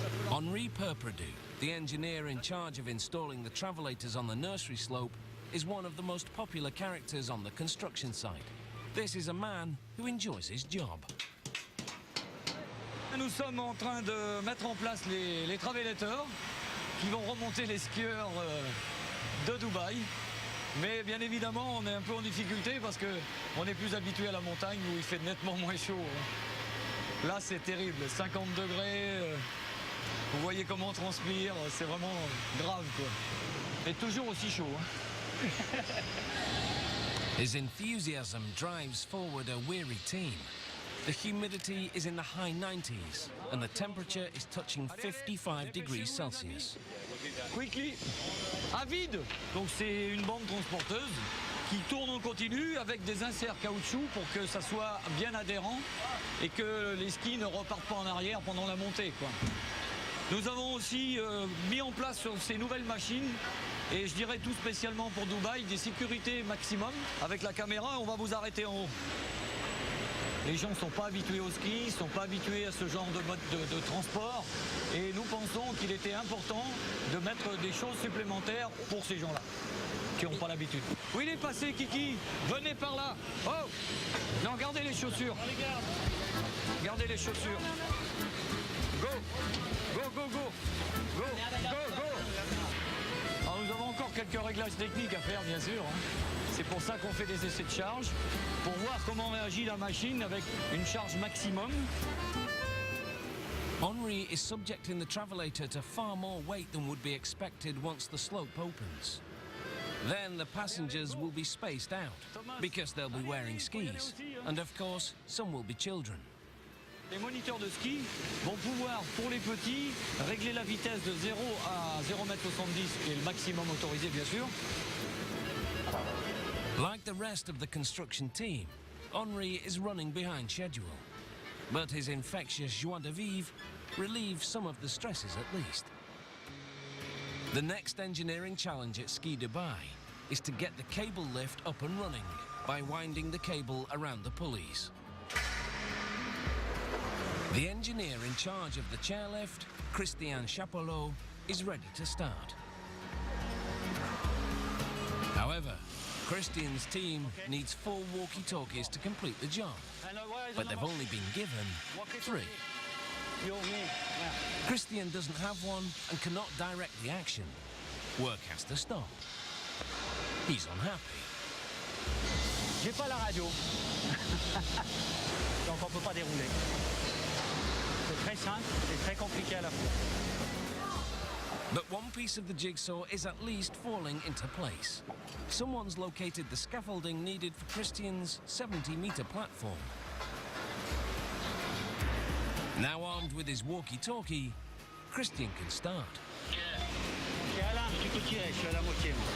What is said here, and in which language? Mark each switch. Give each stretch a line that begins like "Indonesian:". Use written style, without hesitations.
English: Henri Perperdue, the engineer in charge of installing the travelators on the nursery slope, is one of the most popular characters on the construction site. This is a man who enjoys his job.
French: Nous sommes en train de mettre en place les travelators qui vont remonter les skieurs de Dubaï. Mais bien évidemment, on est un peu en difficulté parce qu'on est plus habitué à la montagne où il fait nettement moins chaud. Là, c'est terrible, 50 degrés. Vous voyez comment on transpire, c'est vraiment grave, quoi. Et toujours aussi chaud.
English: His enthusiasm drives forward a weary team. The humidity is in the high 90s and the temperature is touching 55 degrees Celsius. Quickly,
French: à vide. Donc c'est une bande transporteuse qui tourne en continu avec des inserts caoutchouc pour que ça soit bien adhérent et que les skis ne repartent pas en arrière pendant la montée, quoi. Nous avons aussi mis en place sur ces nouvelles machines, et je dirais tout spécialement pour Dubaï, des sécurités maximum. Avec la caméra, on va vous arrêter en haut. Les gens ne sont pas habitués au ski, ne sont pas habitués à ce genre de mode de transport. Et nous pensons qu'il était important de mettre des choses supplémentaires pour ces gens-là, qui n'ont pas l'habitude. Où il est passé, Kiki? Venez par là. Oh! Non, gardez les chaussures. Gardez les chaussures.
English: Go! Go, go, go! Go, go, go!
French: Alors nous avons encore quelques réglages techniques à faire, bien sûr. C'est pour ça qu'on fait des essais de charge, pour voir comment réagit la machine avec une charge maximum.
English: Henri is subjecting the travelator to far more weight than would be expected once the slope opens. Then the passengers will be spaced out, because they'll be wearing skis. And of course, some will be children.
French: Les moniteurs de ski vont pouvoir, pour les petits, régler la vitesse de 0 à 0,70 m, qui est le maximum autorisé, bien sûr.
English: Like the rest of the construction team, Henri is running behind schedule. But his infectious joie de vivre relieves some of the stresses at least. The next engineering challenge at Ski Dubai is to get the cable lift up and running by winding the cable around the pulleys. The engineer in charge of the chairlift, Christian Chapelot, is ready to start. However, Christian's team needs 4 walkie-talkies to complete the job, but they've only been given 3. Christian doesn't have one and cannot direct the action. Work has to stop. He's unhappy.
French: J'ai pas la radio. Donc on peut pas dérouler. C'est très simple et très compliqué à la fois.
English: But one piece of the jigsaw is at least falling into place. Someone's located the scaffolding needed for Christian's 70-meter platform. Now armed with his walkie-talkie, Christian can start.
French: Et Alain, tu peux tirer, je suis à la moitié.